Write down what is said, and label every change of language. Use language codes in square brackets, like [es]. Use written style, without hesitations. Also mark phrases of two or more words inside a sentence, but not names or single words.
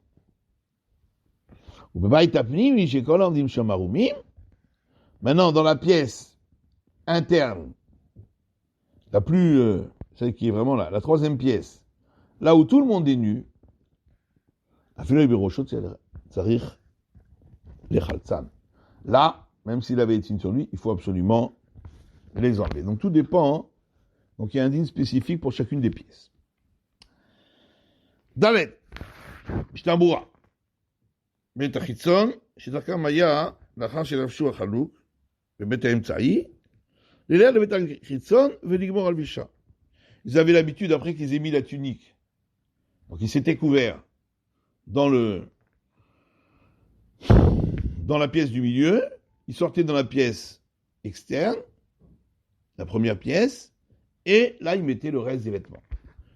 [fr] Maintenant, dans la pièce interne, celle qui est vraiment là, la troisième pièce, là où tout le monde est nu, là, même s'il avait les tefilines sur lui, il faut absolument les enlever. Donc tout dépend. Hein. Donc il y a un din spécifique pour chacune des pièces. [he] דלת, שטמבורה. בית החיצון, שדרכם היה, לאחר שלבשו החלוק, בבית האמצעי, ללכת לבית החיצון ולגמור הלבישה. [fr] Ils avaient l'habitude, après qu'ils aient mis la tunique, donc ils s'étaient couverts dans la pièce du milieu, ils sortaient dans la pièce externe, la première pièce, et là ils mettaient le reste des vêtements.